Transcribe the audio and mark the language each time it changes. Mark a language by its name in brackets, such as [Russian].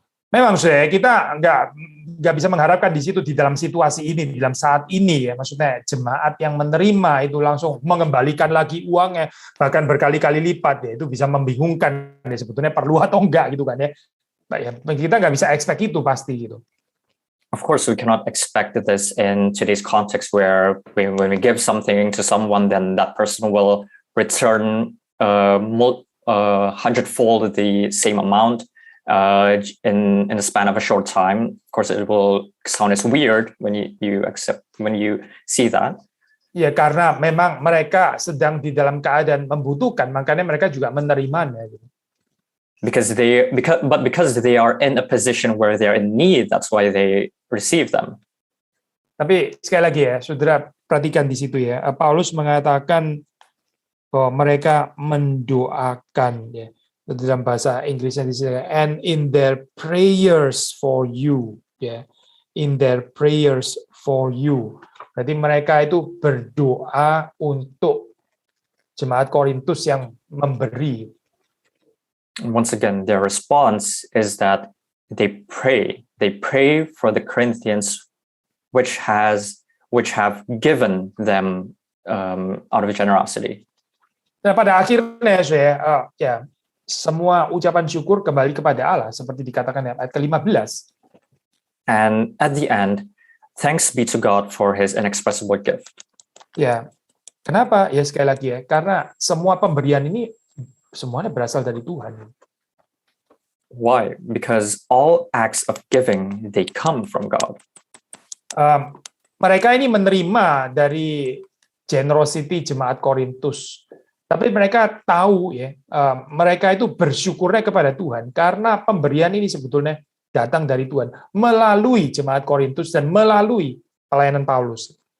[Indonesian] Memang kita nggak bisa mengharapkan di situ di dalam situasi ini, di dalam saat ini ya, maksudnya jemaat yang menerima itu langsung mengembalikan lagi uangnya bahkan berkali-kali lipat ya, itu bisa membingungkan ya, sebetulnya perlu atau enggak gitu kan ya. Kita nggak bisa expect itu pasti gitu. [English] Of course, we cannot expect this in today's context where when we give something to someone, then that person will return hundredfold the same amount in the span of a short time. Of course, it will sound as weird when you see that. [Indonesian] Ya, karena memang mereka sedang di dalam keadaan membutuhkan, makanya mereka juga menerimanya. [English] Because they are in a position where they are in need, that's why they receive them. [Indonesian] Tapi sekali lagi ya, saudara perhatikan di situ ya, Paulus mengatakan bahwa mereka mendoakan ya. Dalam bahasa Inggrisnya di sini, [English] and in their prayers for you ya, in their prayers for you. [Indonesian] Berarti mereka itu berdoa untuk jemaat Korintus yang memberi. [English] Once again, their response is that they pray for the Corinthians which have given them out of generosity. [Indonesian] Dan pada akhirnya saya semua ucapan syukur kembali kepada Allah seperti dikatakan ayat ke-15. [English] And at the end, thanks be to God for his inexpressible gift. [Indonesian] Ya. Kenapa? Ya sekali lagi ya, karena semua pemberian ini semuanya berasal dari Tuhan. [English] Why? Because all acts of giving, they come from God. [Indonesian] Mereka ini menerima dari generosity jemaat Korintus. Tapi mereka tahu ya, mereka itu bersyukurnya kepada Tuhan karena pemberian ini sebetulnya datang dari Tuhan melalui jemaat Korintus dan melalui pelayanan Paulus.